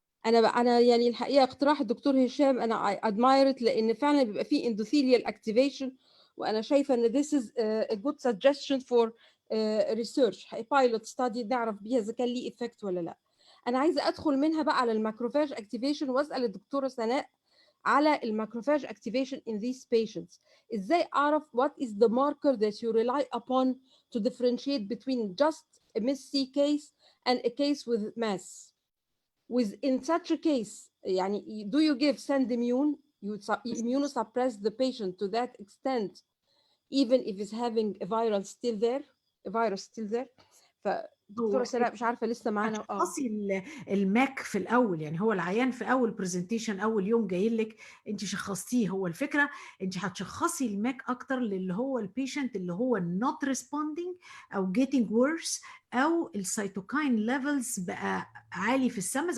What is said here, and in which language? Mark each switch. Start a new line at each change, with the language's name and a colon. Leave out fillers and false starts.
Arabic: انا يعني الحقيقه اقتراح الدكتور هشام انا ادمايرت، لان فعلا بيبقى فيه اندوثيليال اكتيفيشن، وانا شايفه ان
English: this is a good suggestion for research،
Arabic: بايلوت ستادي نعرف بيها اذا كان ليه افكت ولا لا. انا عايزه ادخل منها بقى على الماكروفاج اكتيفيشن، واسال الدكتوره سناء على الماكروفاج
English: activation in these patients.
Arabic: ازاي اعرف
English: what is the marker that you rely upon to differentiate between just a MIS-C case and a case with MAS? In such a case, يعني do you give send immune, you immunosuppress the patient to that extent even if it's having a virus still there.
Arabic: فدكتوره سناء مش عارفه لسه معانا. هتشخصي الماك في الاول، يعني هو العيان في اول برزنتيشن اول يوم جاي لك انت شخصتيه، هو الفكره انت هتشخصي الماك اكتر للي هو البيشنت اللي هو
English: not responding
Arabic: او
English: getting worse،
Arabic: او السيتوكاين ليفلز بقى عالي في السم.